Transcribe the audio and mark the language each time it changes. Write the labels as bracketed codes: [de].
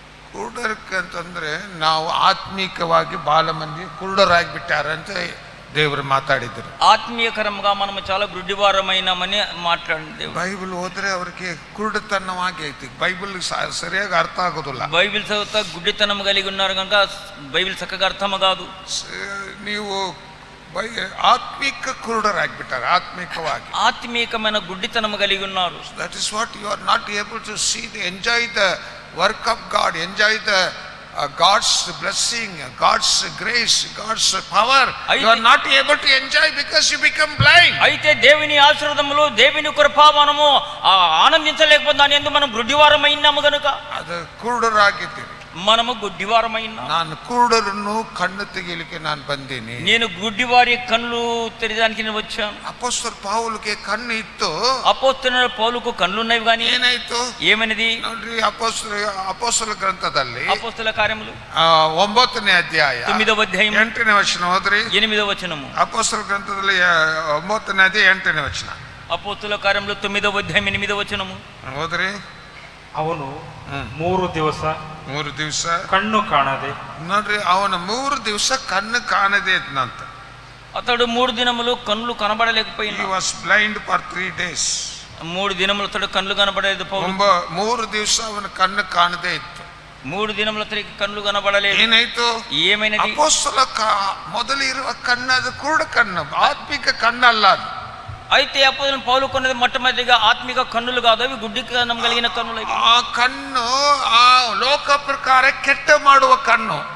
[kn] ಕುರುಡರಕ್ಕೆ ಅಂತಂದ್ರೆ ನಾವು ಆತ್ಮೀಕವಾಗಿ ಬಾಲ ಮಂದಿ ಕುರುಡರಾಗಿಬಿಟ್ಟಾರ ಅಂತ ದೇವರು ಮಾತಾಡಿದ್ರು. [te] ఆత్మీయకరంగా మనము చాలా గుడ్డివారమైనామని మాట్లాడింది. [kn] ಬೈಬಲ್ ಓದ್ರೆ ಅವ್ರಿಗೆ ಕುರುಡತನವಾಗಿ ಐತಿ, ಬೈಬಲ್ ಸರಿಯಾಗಿ ಅರ್ಥ ಆಗೋದಿಲ್ಲ. [te] బైబిల్ చదువుతా గుడ్డితనం కలిగి ఉన్నారు కనుక బైబిల్ చక్కగా అర్థం కాదు. [kn] ನೀವು ಆತ್ಮಿಕ ಕುರುಡರಾಗ್ಬಿಟ್ಟಾರೆ, ಆತ್ಮಿಕವಾಗಿ [te] ఆత్మీయమైన గుడ్డితనం కలిగి ఉన్నారు. [en] That is what you are not able to see enjoy the work of God, enjoy the God's blessing, God's grace, God's power. You are not able to enjoy because you become blind. [te] అయితే దేవుని ఆశీర్వాదములు, దేవుని కృప మనము ఆనందించలేకపోతే దాని యందు మనం గుడ్డివారమైనాము గనుక [kn] ಅದು ಕುರುಡರಾಗಿದ್ದೀರಿ. [te] మనము గుడ్డివారమైనా. [kn] ನಾನು ಕುರುಡರನ್ನು ಕಣ್ಣು ತೆಗೆಯಲಿಕ್ಕೆ ನಾನು ಬಂದೀನಿ. [te] నేను గుడ్డివారి కళ్ళు తెరడానికి నేను వచ్చాను. [kn] ಅಪೊಸ್ತಲ ಪೌಲಗೆ ಕಣ್ಣು ಇತ್ತು, [te] అపోస్తలుడైన పౌలుకు కళ్ళు ఉన్నవి కానీ [kn] ಏನಾಯ್ತು? [te] ఏమనిది? [kn] ನೋಡ್ರಿ, ಅಪೊಸ್ತಲ ಗ್ರಂಥದಲ್ಲಿ [te] అపోస్తల కార్యములు [kn] 9ನೇ ಅಧ್ಯಾಯ [te] 9వ అధ్యాయం [kn] 8ನೇ ವಚನ ಓದ್ರಿ. [te] 8వ వచనము. [kn] ಅಪೊಸ್ತಲ ಗ್ರಂಥದಲ್ಲಿ 9ನೇ ಅಧ್ಯಾಯ 8ನೇ ವಚನ [te] అపోస్తల కార్యములు 9వ అధ్యాయం 8వ వచనము [kn] ಓದ್ರಿ. ಅವನು 3 ದಿವಸ ಕಣ್ಣು ಕಾಣದೆ, ನೋಡ್ರಿ, ಅವನ 3 ದಿವಸ ಕಣ್ಣು ಕಾಣದೆ ಇದ್ನಂತ. [te] అతడు 3 దినములు కళ్ళు కనబడలేకపోయినా. [en] He was blind for 3 days. [te] 3 దినములు అతడు కళ్ళు కనబడలేదు. పౌలు [kn] 3 ದಿವಸ ಅವನ ಕಣ್ಣು ಕಾಣದೆ ಇತ್ತು. [te] 3 దినముల అతనికి కళ్ళు కనబడలేదు. [kn] ಏನಾಯ್ತು? [te] ఏమైనది? [kn] ಅಪೊಸ್ತಲ ಮೊದಲು ಇರುವ ಕಣ್ಣು ಅದು ಕುರುಡ ಕಣ್ಣು, ಆತ್ಮಿಕ ಕಣ್ಣಲ್ಲ ಅದು. [te] అయితే అపోస్తలుడైన పౌలు కొన్నది మొట్టమొదటిగా ఆత్మిక కన్నులు కాదు, అవి గుడ్డితనం కలిగిన కన్నులు. [kn] ಆ ಕಣ್ಣು ಆ ಲೋಕ ಪ್ರಕಾರ ಕೆಟ್ಟ ಮಾಡುವ ಕಣ್ಣು,